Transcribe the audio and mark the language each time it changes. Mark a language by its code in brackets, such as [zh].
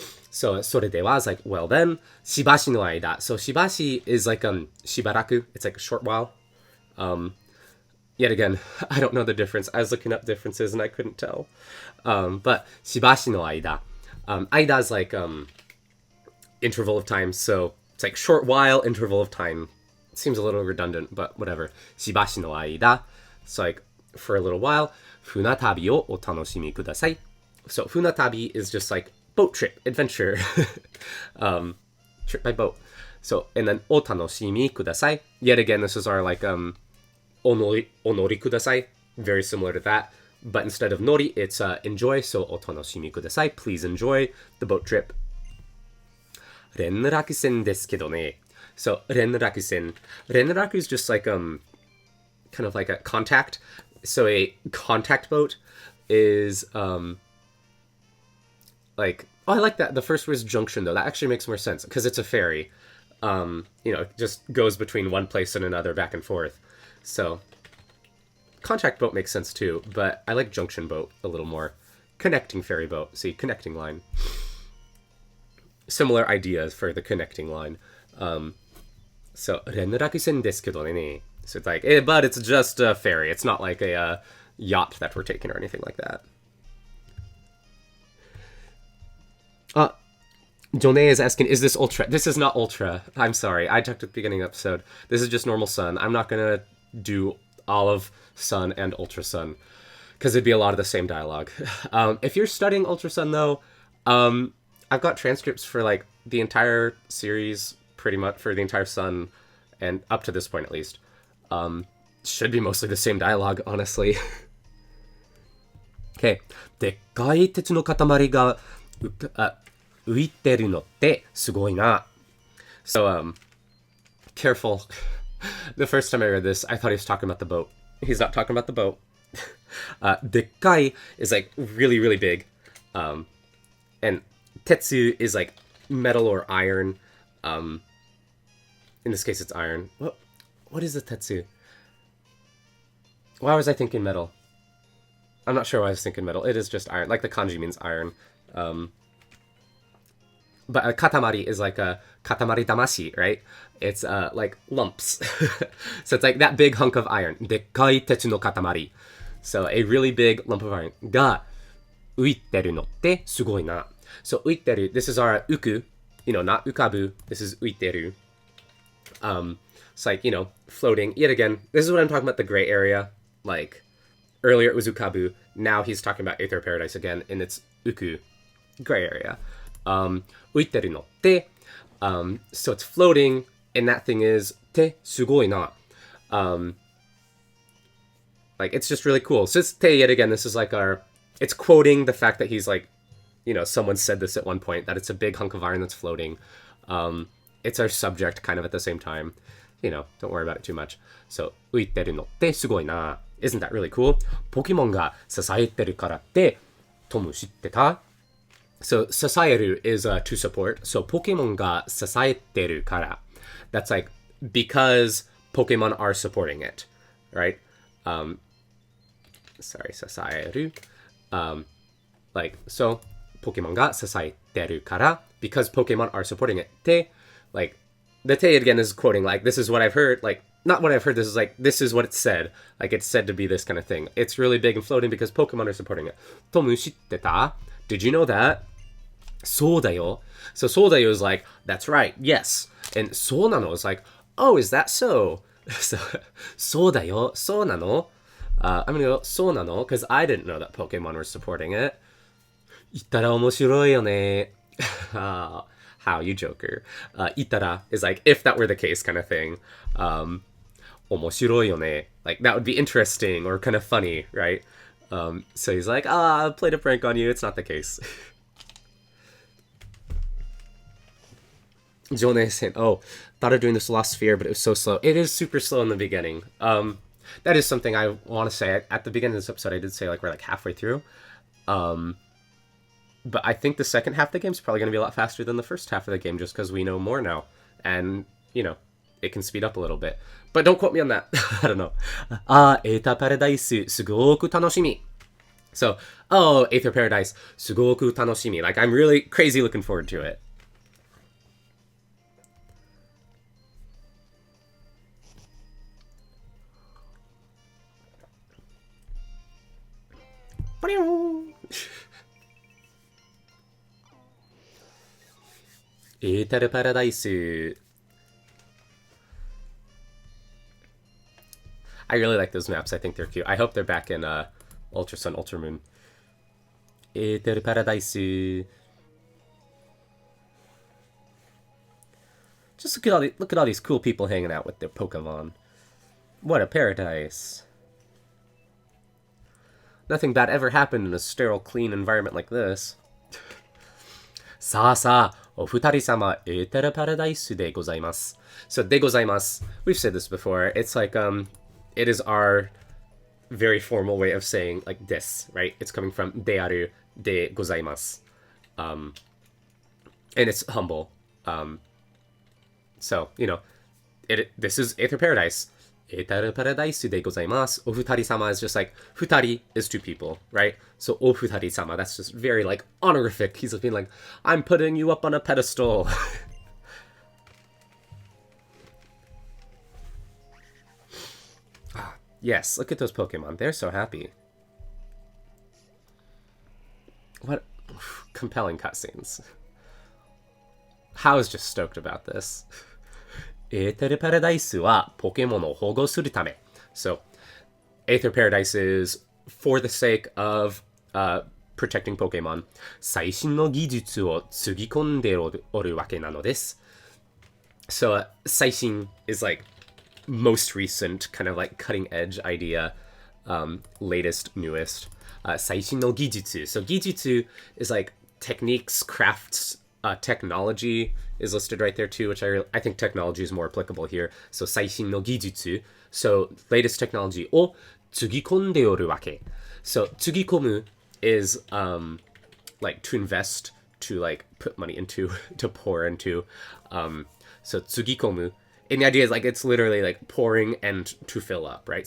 [en] So, それでは is like, well then, [ja] しばしの間. [en] So, しばし is like, しばらく. It's like a short while. Yet again, I don't know the difference. I was looking up differences and I couldn't tell. [ja] But, しばしの間. [en] 間 is like, interval of time. So, it's like short while, interval of time. It seems a little redundant, but whatever. [ja] しばしの間. [en] So, like, for a little while. [ja] 船旅をお楽しみください. [en] So, 船旅 is just like boat trip, adventure. Trip by boat. So, and then [ja] お楽しみください. [en] Yet again, this is our like, [ja] お乗りください. [en] Very similar to that. But instead of 乗り, it's enjoy. [ja] So, お楽しみください. [en] Please enjoy the boat trip. [ja] 連絡船ですけどね.So, 連絡船. [en] 連絡 is just like, kind of like a contact. So a contact boat is like, oh, I like that. The first word is junction though. That actually makes more sense because it's a ferry. You know, it just goes between one place and another back and forth. So contact boat makes sense too, but I like junction boat a little more. Connecting ferry boat. See, connecting line. Similar ideas for the connecting line. [ja] So 連絡船ですけどね. [en] So it's like, but it's just a ferry. It's not like a yacht that we're taking or anything like that. Joné is asking, is this Ultra? This is not Ultra. I'm sorry. I talked at the beginning of the episode. This is just normal Sun. I'm not going to do all of Sun and Ultra Sun because it'd be a lot of the same dialogue. If you're studying Ultra Sun, though, I've got transcripts for like the entire series, pretty much for the entire Sun, and up to this point at least. Should be mostly the same dialogue, honestly. Okay. [ja] でっかい鉄の塊が浮いてるのってすごいな. [en] So, careful. The first time I read this, I thought he was talking about the boat. He's not talking about the boat. でっかい is like really, really big. And tetsu is like metal or iron. In this case, it's iron. What is the tetsu? Why was I thinking metal? I'm not sure why I was thinking metal. It is just iron. Like the kanji means iron. But a katamari is like a katamari damashi, right? It's like lumps. So it's like that big hunk of iron. [ja] でっかい鉄の塊. [en] So a really big lump of iron. [ja] が浮いてるのってすごいな. [en] So 浮いてる.This is our uku. You know, not ukabu. This is 浮いてる. It's like, you know, floating. Yet again, this is what I'm talking about, the gray area. Like, earlier it was ukabu. Now he's talking about Aether Paradise again, and it's uku, gray area. [ja] 浮いてるのって. [en] So it's floating, and that thing is [ja] てすごいな. [en] Like, it's just really cool. So it's te, yet again, this is like it's quoting the fact that he's like, you know, someone said this at one point, that it's a big hunk of iron that's floating. It's our subject kind of at the same time. You know, don't worry about it too much. [ja] So, 浮いてるのってすごいな. [en] Isn't that really cool? [ja] ポケモンが支えてるからって、トム知ってた? [en] So, 支える is to support. [ja] So, ポケモンが支えてるから. [en] That's like, because Pokemon are supporting it, right? Sorry, 支える.Like, so, [ja] ポケモンが支えてるから, [en] because Pokemon are supporting it. て, like, the te again is quoting, like, this is what I've heard, like, not what I've heard, this is like, this is what it's said. Like, it's said to be this kind of thing. It's really big and floating because Pokemon are supporting it. [ja] トム知ってた? [en] Did you know that? [ja] そうだよ. [en] So そうだよ is like, that's right, yes. And そうなの is like, oh, is that so? [ja] So そうだよ, そうなの? [en] I'm gonna go, そうなの? Because I didn't know that Pokemon were supporting it. [ja] 言ったら面白いよね. [en] How, you joker. Itara is like, if that were the case kind of thing. [ja] 面白いよね. [en] Like, that would be interesting or kind of funny, right? So he's like, I played a prank on you. It's not the case. Jonesen. Oh, thought of doing this lost sphere, but it was so slow. It is super slow in the beginning. That is something I want to say. At the beginning of this episode, I did say like we're like halfway through. But I think the second half of the game is probably going to be a lot faster than the first half of the game just because we know more now. And, it can speed up a little bit. But don't quote me on that. I don't know. [ja] Aether Paradise, すごく楽しみ. [en] So, Aether Paradise, [ja] すごく楽しみ. [en] Like, I'm really crazy looking forward to it. Aether Paradise. I really like those maps. I think they're cute. I hope they're back in Ultra Sun, Ultra Moon. Aether Paradise. Just look at all these cool people hanging out with their Pokemon. What a paradise. Nothing bad ever happened in a sterile, clean environment like this. [ja] さあさあ、お二人様、エーテルパラダイスでございます。 [en] So, でございます.We've said this before. It's like, it is our very formal way of saying, like, this, right? It's coming from である, でございます. And it's humble. So, this is Aether Paradise. Aether Paradise [ja] でございます. お二人様 [en] is just like, 二人 is two people, right? So, お二人様, that's just very, like, honorific. He's being like, I'm putting you up on a pedestal. Yes, look at those Pokemon. They're so happy. What compelling cutscenes. How's just stoked about this. [ja] エーテルパラダイスはポケモンを保護するため. [en] So, Aether Paradise is for the sake of protecting Pokemon. [ja] 最新の技術をつぎ込んでおるわけなのです. [en] So, 最新 is like most recent, kind of like cutting edge idea, latest, newest. [ja] 最新の技術. [en] So, 技術 is like techniques, crafts, technology is listed right there too, which I think technology is more applicable here. [ja] So, 最新の技術. [en] So, latest technology [ja] をつぎ込んでおるわけ. [en] So, つぎ込む is like to invest, to like put money into, to pour into. So, つぎ込む. And the idea is like it's literally like pouring and to fill up, right?